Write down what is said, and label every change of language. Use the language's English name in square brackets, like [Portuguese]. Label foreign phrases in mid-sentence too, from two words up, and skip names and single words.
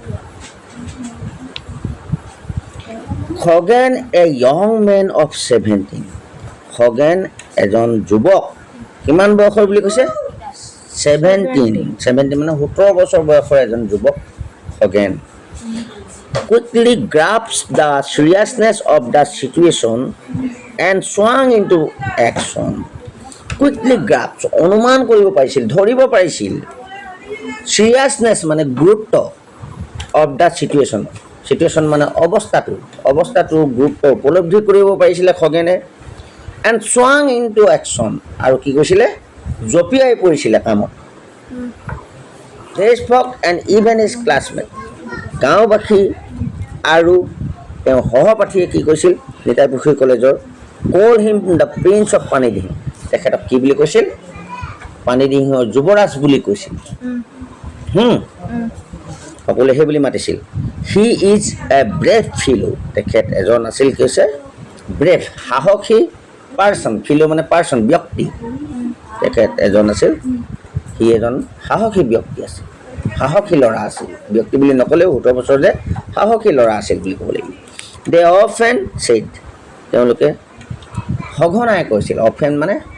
[Assamese] খগেন [English] a young men of 17 [Assamese] খগেন এজন যুৱক কিমান বয়সৰ বুলি কৈছে 17 মানে 17 বছৰ বয়সৰ এজন যুৱক খগেন [English] quickly grasped the seriousness of the situation and swung into action quickly grasp [Assamese] অনুমান কৰিব পাৰিছিল ধৰিব পাৰিছিল seriousness মানে গুৰুত্ব [English] of the situation [Assamese] মানে অৱস্থাটো গুৰুত্ব উপলব্ধি কৰিব পাৰিছিলে খগেনে [English] and swung into action [Assamese] আৰু কি কৈছিলে জপিয়াই পৰিছিলে কামত [English] they spoke and even his classmate [Assamese] গাঁওবাসী আৰু তেওঁ সহপাঠীয়ে কি কৈছিল নিতাইপুখুৰী কলেজৰ [English] call him the prince of [Assamese] পানীদিহিং তেখেতক কি বুলি কৈছিল পানীদিহিঙৰ যুৱৰাজ বুলি কৈছিল সকলোৱে সেই বুলি মাতিছিল [English] he is a brave fellow [Assamese] তেখেত এজন আছিল কি হৈছে ব্ৰেভ সাহসী পাৰ্চন ফিলো মানে পাৰ্চন ব্যক্তি তেখেত এজন আছিল সি এজন সাহসী ব্যক্তি আছিল সাহসী ল'ৰা আছিল ব্যক্তি বুলি নকলেও 17 বছৰ যে সাহসী ল'ৰা আছিল বুলি ক'ব লাগিব [English] they often said [Assamese] তেওঁলোকে সঘনাই কৈছিল অফেন মানে